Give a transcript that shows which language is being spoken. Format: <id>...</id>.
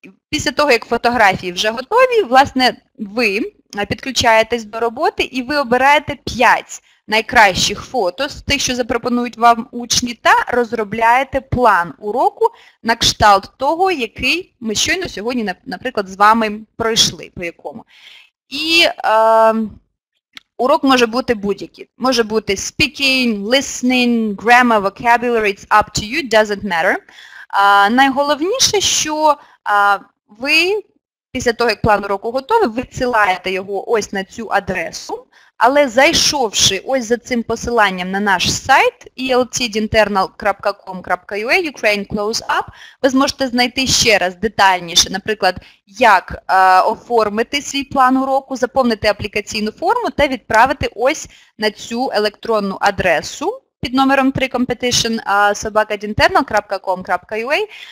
<uk>Після того, як фотографії вже готові, власне, ви підключаєтесь до роботи і ви обираєте 5 найкращих фото з тих, що запропонують вам учні, та розробляєте план уроку на кшталт того, який ми щойно сьогодні, наприклад, з вами пройшли, по якому. І урок може бути будь-який. Може бути</uk> <en>speaking, listening, grammar, vocabulary, it's up to you, doesn't matter.</en> <uk>Найголовніше, що ви після того, як план уроку готовий, висилаєте його ось на цю адресу, Але зайшовши ось за цим посиланням на наш сайт eltdinternal.com.ua Ukraine Close Up, ви зможете знайти ще раз детальніше, наприклад, як оформити свій план уроку, заповнити аплікаційну форму та відправити ось на цю електронну адресу під номером 3 competition@dinternal.com.ua.</uk>